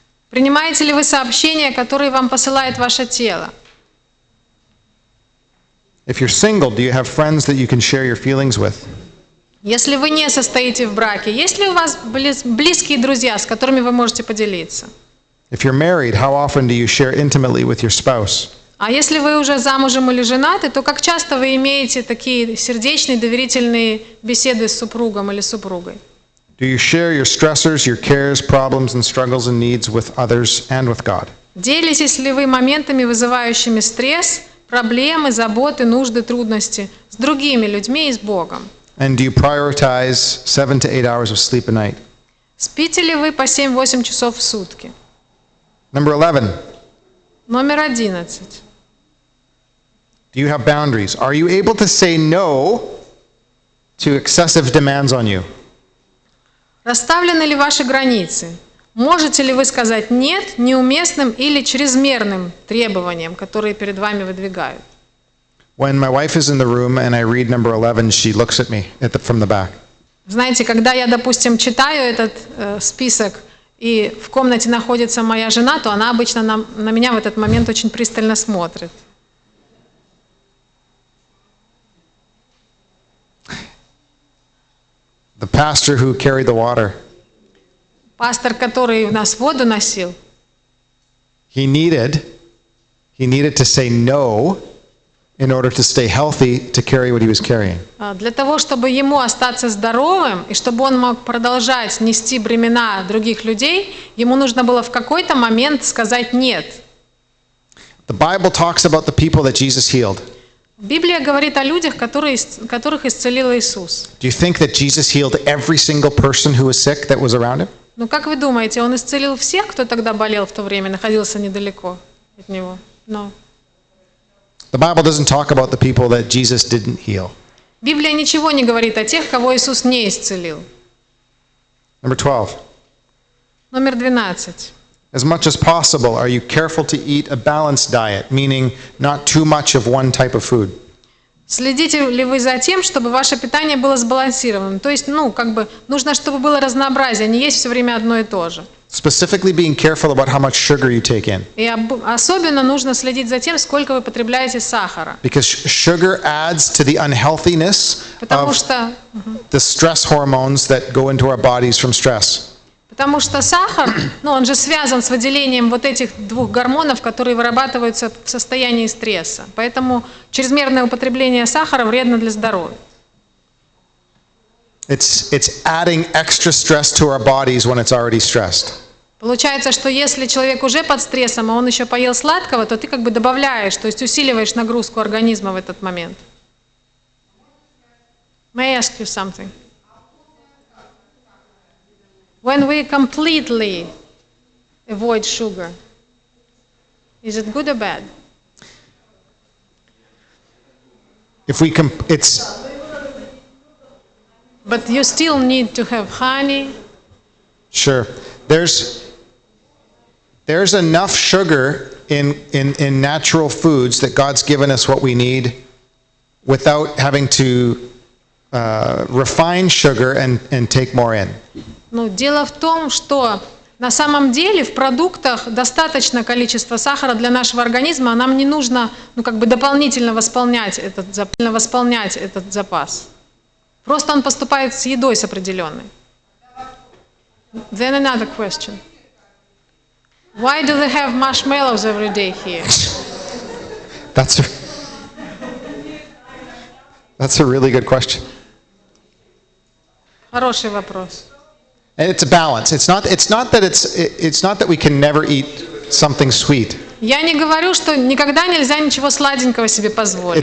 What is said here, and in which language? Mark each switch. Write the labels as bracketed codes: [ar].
[ru] Принимаете ли вы сообщения, которые вам посылает ваше тело? [en] If you're single, do you have friends that you can share your feelings with? [ru] Если вы не состоите в браке, есть ли у вас близкие друзья, с которыми вы можете поделиться? [en] If you're married, how often do you share intimately with your spouse? [ru] А если вы уже замужем или женаты, то как часто вы имеете такие сердечные, доверительные беседы с супругом или супругой? [en] Do you share your stressors, your cares, problems, and struggles and needs with others and with God? [ru] Делитесь ли вы моментами, вызывающими стресс, проблемы, заботы, нужды, трудности с другими людьми и с Богом? [en] And do you prioritize 7 to 8 hours of sleep a night? [ru] Спите ли вы по 7-8 часов в сутки? [en] Number 11. [ru] Номер 11. [en] Do you have boundaries? Are you able to say no to excessive demands on you? [ru] Расставлены ли ваши границы? Можете ли вы сказать «нет» неуместным или чрезмерным требованиям, которые перед вами выдвигают? [en] When my wife is in the room and I read number 11, she looks at me from the back. [ru] Знаете, когда я, допустим, читаю этот список, и в комнате находится моя жена, то она обычно на меня в этот момент очень пристально смотрит. [en] The pastor who carried the water. [ru] Пастор, который у нас воду носил, [en] he needed to say no in order to stay healthy to carry what he was carrying. [ru] для того, чтобы ему остаться здоровым, и чтобы он мог продолжать нести бремена других людей, ему нужно было в какой-то момент сказать «нет». [en] The Bible talks about the people that Jesus healed. [ru] Библия говорит о людях, которых исцелил Иисус. [en] Do you think that Jesus healed every single person who was sick that was around him? [ru] Ну, как вы думаете, он исцелил всех, кто тогда болел в то время, находился недалеко от него? [en] No. The Bible doesn't talk about the people that Jesus didn't heal. [ru] Библия ничего не говорит о тех, кого Иисус не исцелил. [en] Number 12. [ru] Номер 12. [en] As much as possible, are you careful to eat a balanced diet, meaning not too much of one type of food? [ru] Следите ли вы за тем, чтобы ваше питание было сбалансированным? То есть, нужно, чтобы было разнообразие, не есть все время одно и то же. [en] Specifically being careful about how much sugar you take in. [ru] И особенно нужно следить за тем, сколько вы потребляете сахара. [en] Because sugar adds to the unhealthiness [ru] Потому [en] of [ru] что [en] the stress hormones that go into our bodies from stress. [ru] Потому что сахар, он же связан с выделением вот этих двух гормонов, которые вырабатываются в состоянии стресса. Поэтому чрезмерное употребление сахара вредно для здоровья. [en] It's adding extra stress to our bodies when it's already stressed. [ru] Получается, что если человек уже под стрессом, а он еще поел сладкого, то ты как бы добавляешь, то есть усиливаешь нагрузку организма в этот момент. [en] May I ask you something? When we completely avoid sugar, is it good or bad? If we it's But you still need to have honey. sure. There's enough sugar in natural foods that God's given us what we need without having to refine sugar and take more in. [ru] Дело в том, что на самом деле в продуктах достаточно количества сахара для нашего организма, а нам не нужно дополнительно восполнять этот запас. Просто он поступает с едой с определенной. [en] Then another question. Why do they have marshmallows every day here? That's a really good question. [ru] Хороший вопрос. [en] And it's a balance. It's not that we can never eat something sweet. [ru] Я не говорю, что никогда нельзя ничего сладенького себе позволить.